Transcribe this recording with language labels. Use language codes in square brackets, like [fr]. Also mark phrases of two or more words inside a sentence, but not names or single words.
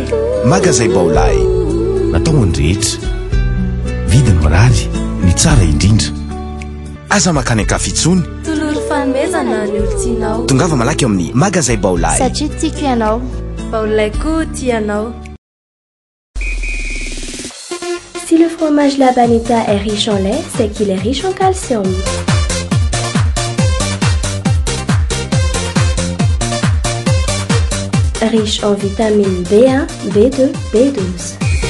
[mg] Magazay Baolay natao andrehetra, vidiny mirary, ny tsara indrindra. Aza makany ankafitsony. Toloro fanomezana ny olontianao. Tongava malaky amin'ny Magazay Baolay. Satria tiako ianao. Baolay koa tianao. [fr] Si le fromage Labanita est riche en lait, c'est qu'il est riche en calcium. Riche en vitamines B1, B2, B12.